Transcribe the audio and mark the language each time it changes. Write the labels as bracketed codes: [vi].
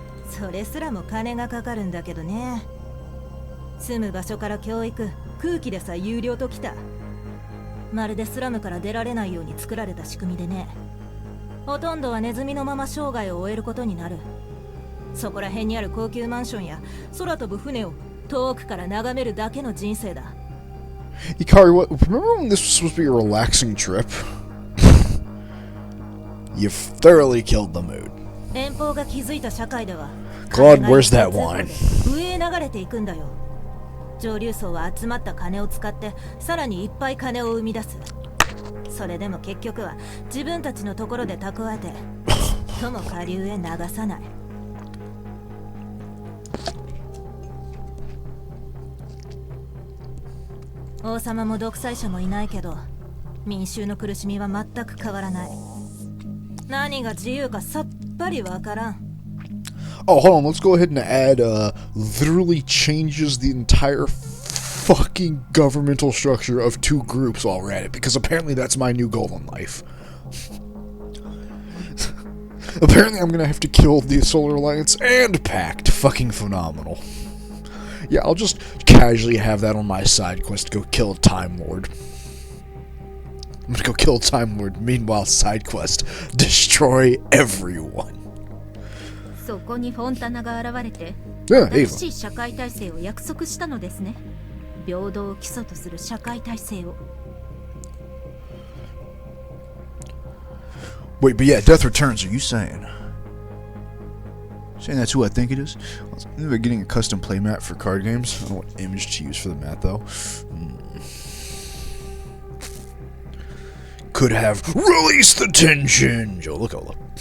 [ja] それすらも金がかかるんだけどね。住む場所から教育、空気でさえ有料ときた。まるでスラムから出られないように作られた仕組みでね。ほとんどはネズミのまま生涯を終えることになる。そこら辺にある高級マンションや空飛ぶ船を遠くから眺めるだけの人生だ。 [en] Ikari, remember when this was supposed to be a relaxing trip? You thoroughly killed the mood. [ja] 連邦が築いた社会では [en] Claude, where's that wine? [ja] 上へ流れていくんだよ。上流層は集まった金を使ってさらにいっぱい金を生み出す。それでも結局は自分たちのところで蓄えてちっとも下流へ流さない。王様も独裁者もいないけど民衆の苦しみは全く変わらない。何が自由かさっぱりわからん。 [en] Oh, hold on. Let's go ahead and add, literally changes the entire fucking governmental structure of 2 groups while we're at it, because apparently that's my new goal in life. Apparently I'm gonna have to kill the Solar Alliance and Pact. Fucking phenomenal. Yeah, I'll just casually have that on my side quest to go kill a Time Lord. I'm gonna go kill a Time Lord. Meanwhile, side quest, destroy everyone. [ja] そこにフォンタナが現れて [en] Yeah, [ja] 新 [en] Ava. [ja] しい社会体制を約束したのですね。平等を基礎とする社会体制を。 [en] Wait, but yeah, Death Returns, are you saying? Saying that's who I think it is? I was thinking about getting a custom playmat for card games. I don't know what image to use for the mat, though. Could have released the tension! Joe, look, look.